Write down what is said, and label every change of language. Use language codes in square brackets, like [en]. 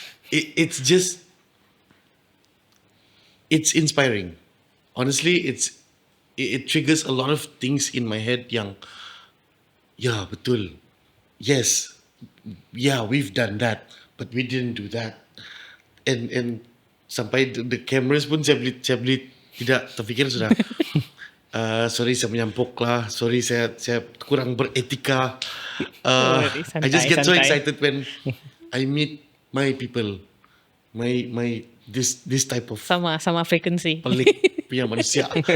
[en] It's just, it's inspiring. Honestly, it triggers a lot of things in my head [ms] yang, ya betul, [en] yes, yeah, we've done that, but we didn't do that. [ms] And sampai [en] the cameras [ms] pun saya beli tidak terfikir sudah. Sorry saya menyampuk lah. Sorry saya kurang beretika. [en] I just get so excited when I meet my people, my this type of [ms] Sama frekuensi. pelik punya manusia.